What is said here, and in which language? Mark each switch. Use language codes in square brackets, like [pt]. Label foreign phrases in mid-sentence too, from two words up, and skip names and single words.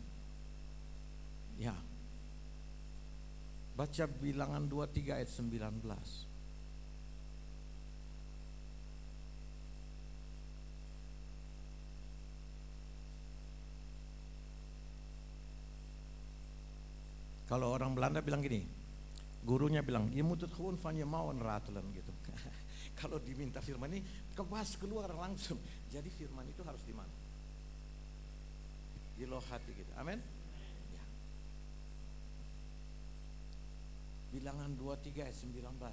[id] Ya. Baca Bilangan 23 ayat 19. Kalau orang Belanda bilang gini, gurunya bilang, [nl] "Je moet het gewoon van je mouwen ratelen," [id] gitu. Kalau diminta firman ini, keluar langsung. Jadi firman itu harus di mana? Di loh hati kita. Amin. Ya. Bilangan 23 ayat 19.